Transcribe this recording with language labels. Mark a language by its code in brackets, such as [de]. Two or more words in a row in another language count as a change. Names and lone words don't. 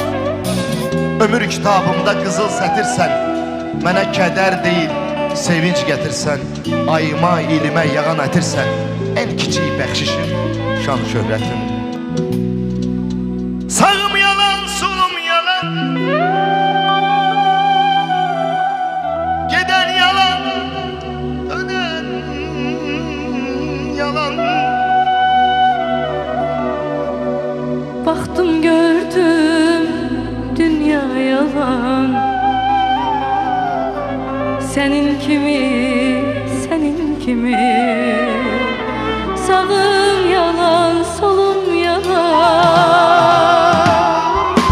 [az] Ömür kitabımda qızıl sətirsən, mənə kədər deyil sevinç gətirsən. Ayıma, ilimə yağan ətirsən, ən kiçik bəxşişim şan şöhrətim. [tr] Sağım yalan, solum yalan, geden yalan, dönen yalan. baktım gördüm dünya yalan. Senin kimi sağım yalan solum yalan.